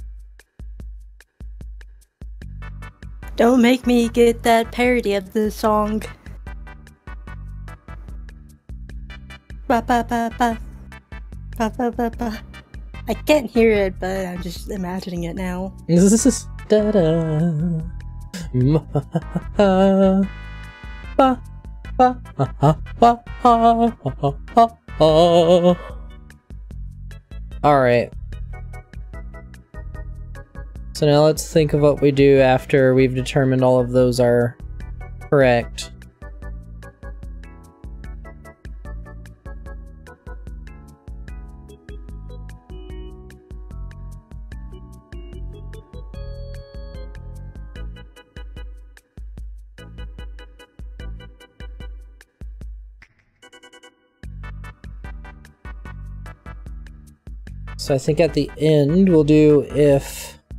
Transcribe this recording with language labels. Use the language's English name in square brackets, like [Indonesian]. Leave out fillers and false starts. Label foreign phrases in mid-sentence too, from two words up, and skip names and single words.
[English] Don't make me get that parody of the song. Ba ba ba ba. Ba ba ba ba. I can't hear it, but I'm just imagining it now. Da da. Ba ba ha ba ha. Alright. So now let's think of what we do after we've determined all of those are correct. So I think at the end we'll do if